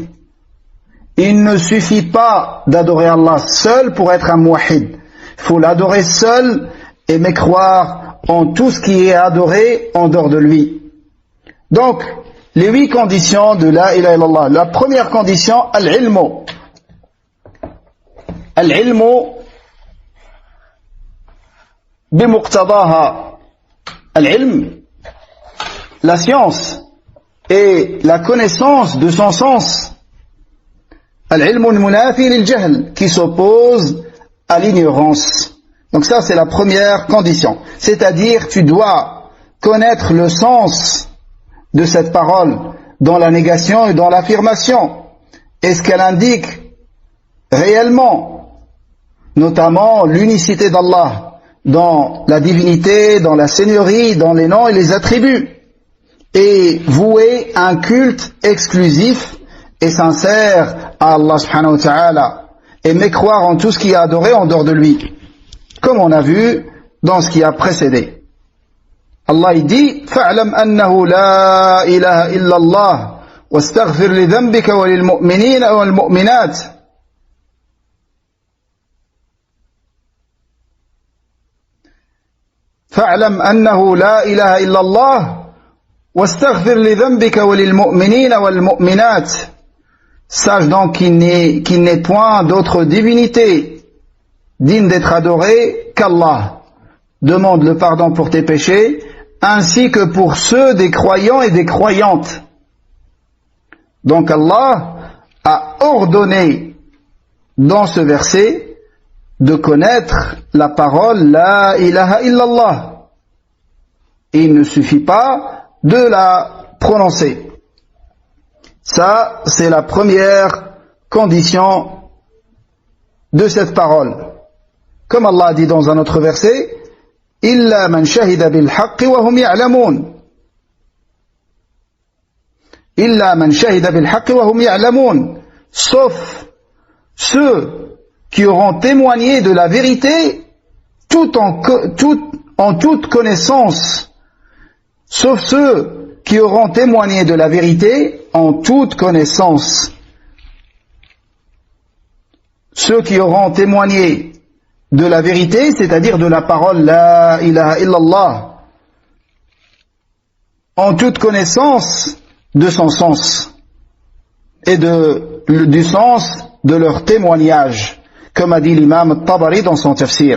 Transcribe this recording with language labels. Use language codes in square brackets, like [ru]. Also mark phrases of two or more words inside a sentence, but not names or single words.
[fr] Il ne suffit pas d'adorer Allah seul pour être un muwahhid. Il faut l'adorer seul et mais croire en tout ce qui est adoré en dehors de lui. Donc, les 8 conditions de [ar] لا إله إلا الله. [fr] La première condition, [ar] العلم. العلم بمقتضاها. Al-ilm, [fr] la science et la connaissance de son sens. [ar] العلم المنافي للجهل, [fr] qui s'oppose à l'ignorance. Donc ça, c'est la première condition. C'est-à-dire, tu dois connaître le sens de cette parole dans la négation et dans l'affirmation. Et ce qu'elle indique réellement, notamment l'unicité d'Allah dans la divinité, dans la seigneurie, dans les noms et les attributs. Et vouer un culte exclusif et sincère à Allah [ar] سبحانه وتعالى. [fr] Et mécroire en tout ce qui est adoré en dehors de lui. Comme on a vu dans ce qui a précédé. Allah il dit [ar] فَاعْلَمْ أَنَّهُ لَا إِلَهَ إِلَّا اللَّهِ وَاسْتَغْفِرْ لِذَنْبِكَ وَلِلْمُؤْمِنِينَ وَالْمُؤْمِنَاتِ. فَاعْلَمْ أَنَّهُ لَا إِلَهَ إِلَّا اللَّهِ وَاسْتَغْفِرْ لِذَنْبِكَ وَلِلْمُؤْمِنِينَ وَالْمُؤْمِنَاتِ. [fr] Sache donc qu'il n'est point d'autre divinité digne d'être adorée qu'Allah. Demande le pardon pour tes péchés, ainsi que pour ceux des croyants et des croyantes. Donc Allah a ordonné dans ce verset de connaître la parole [ar] لا إله إلا الله. [fr] Et il ne suffit pas de la prononcer. Ça, c'est la première condition de cette parole. Comme Allah dit dans un autre verset, [ar] إلا من شهد بالحق وهم يعلمون. إلا من شهد بالحق وهم يعلمون. [fr] Sauf ceux qui auront témoigné de la vérité en toute connaissance. Sauf ceux qui auront témoigné de la vérité en toute connaissance. Ceux qui auront témoigné de la vérité, c'est-à-dire de la parole [ar] لا إله إلا الله, [fr] en toute connaissance de son sens et du sens de leur témoignage, comme a dit l'imam Tabari dans son tafsir.